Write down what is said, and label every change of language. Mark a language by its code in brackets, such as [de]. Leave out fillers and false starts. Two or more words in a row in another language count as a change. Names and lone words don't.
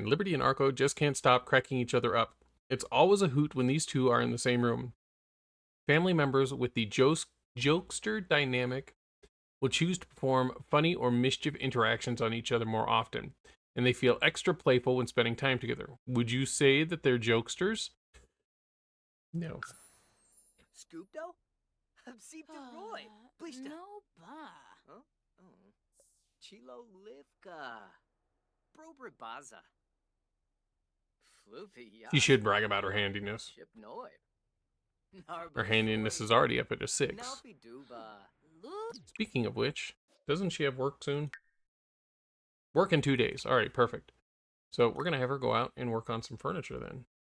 [en] Liberty and Arco just can't stop cracking each other up. It's always a hoot when these two are in the same room. Family members with the jokester dynamic will choose to perform funny or mischief interactions on each other more often, and they feel extra playful when spending time together. Would you say that they're jokesters? No. Scoopdo? Sipta Roy. Please No ba. Huh? Oh. Chilo Livka. Brobribaza. Floopy. She should brag about her handiness. Her handiness is already up at a 6. Speaking of which, doesn't she have work soon? Work in 2 days. All right, perfect. So we're going to have her go out and work on some furniture then.